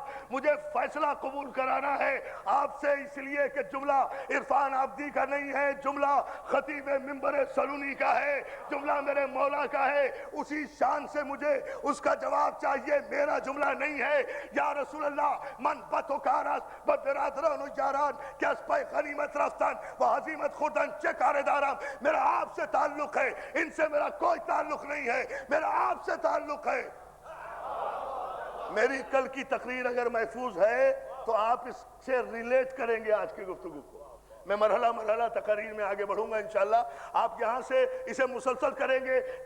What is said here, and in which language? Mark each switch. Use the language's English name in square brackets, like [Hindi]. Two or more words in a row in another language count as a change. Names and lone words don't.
[Urdu] مجھے فیصلہ قبول کرانا ہے آپ سے, اس لیے کہ جملہ عرفان عابدی کا نہیں ہے, جملہ خطیب ممبر سلونی کا ہے, جملہ میرے مولا کا ہے. اسی شان سے مجھے اس کا جواب چاہیے, میرا جملہ نہیں ہے. [Arabic] یا رسول اللہ [Persian] من بتو کارست برادران و یاران کہ از پای غنیمت رفتن و ہزیمت خوردن چه کار دارم, [Urdu] میرا آپ سے تعلق ہے, ان سے میرا کوئی تعلق نہیں ہے, میرا آپ سے تعلق ہے. میری کل کی تقریر اگر محفوظ ہے تو آپ اس سے ریلیٹ کریں گے آج کی گفتگو کو. میں مرحلہ مرحلہ تقریر میں آگے بڑھوں گا انشاءاللہ. آپ یہاں سے اسے مسلسل کریں گے.